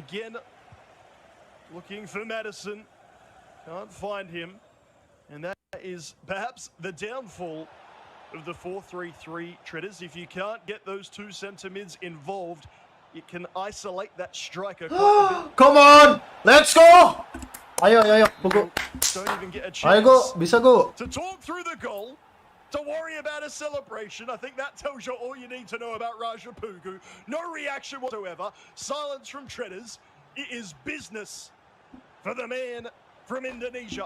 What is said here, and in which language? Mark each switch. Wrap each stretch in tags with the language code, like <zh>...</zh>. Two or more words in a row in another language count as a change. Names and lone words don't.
<en>Son again looking for Madison. Can't find him. And that is perhaps the downfall of the 4-3-3 Treaders. If you can't get those two centre mids involved, it can isolate that striker quite a bit. Come on! Let's go!</en> <id>Ayo, ayo, ayo. Pugu.</id> <en>Don't even get a</en> <id>Ayo,</id> <en>chance go. Bisa, go. to talk through the goal, to worry about a celebration. I think that tells you all you need to know about Raja Pugu. No reaction whatsoever. Silence from Treaders. It is business for the man from Indonesia.</en>